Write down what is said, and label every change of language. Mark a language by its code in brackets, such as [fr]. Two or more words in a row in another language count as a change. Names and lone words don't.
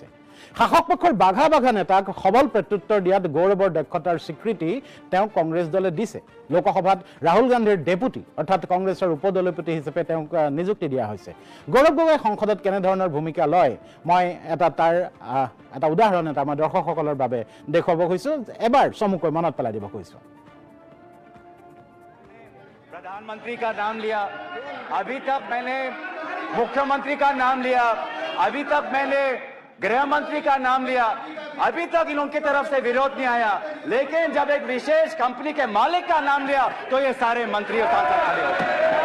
[as] শাসক পক্ষৰ বাঘা বাঘা নেতাক সবল প্ৰত্যুত্তৰ দিয়াত গৌৰৱৰ দক্ষতাৰ স্বীকৃতি তেওঁক কংগ্ৰেছ দলে দিছে। লোকসভাত ৰাহুল গান্ধীৰ ডেপুটি অৰ্থাৎ কংগ্ৰেছৰ উপদলপতি হিচাপে তেওঁক নিযুক্তি দিয়া হৈছে। গৌৰৱ গগৈ সংসদত কেনেধৰণৰ ভূমিকা লয় মই তাৰ এটা উদাহৰণ এটা আমাৰ দৰ্শকসকলৰ বাবে দেখুৱাব খুজিছোঁ, এবাৰ চমুকৈ মনত পেলাই দিব খুজিছোঁ। [hi] प्रधानमंत्री का नाम लिया, अभी तक मैंने मुख्यमंत्री का नाम लिया, अभी तक मैंने गृह मंत्री का नाम लिया, अभी तक इन उनकी तरफ से विरोध नहीं आया। लेकिन जब एक विशेष कंपनी के मालिक का नाम लिया तो ये सारे मंत्री और सांसद खड़े हो गए।